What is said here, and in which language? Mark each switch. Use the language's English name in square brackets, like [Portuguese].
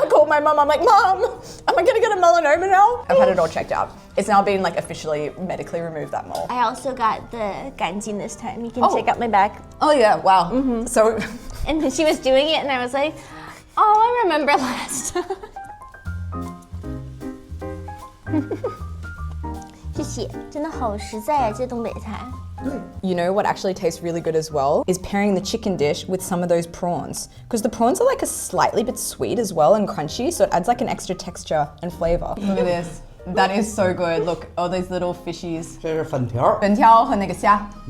[English] I called my mum. I'm like, Mom, am I gonna get a melanoma now? I've had it all checked out. It's now been like officially medically removed, that mole. I also got the ganjin this time. You can Oh. check out my back. Oh yeah, wow. So And then she was doing it, and I was like, oh, I remember last time. [Chinese] 谢谢，真的好实在啊，这东北菜。 [English] you know what actually tastes really good as well is pairing the chicken dish with some of those prawns. Because the prawns are like a slightly bit sweet as well and crunchy, so it adds like an extra texture and flavor. Look at this. That is so good. Look, all those little fishies. [Chinese] 这是粉条，粉条和那个虾.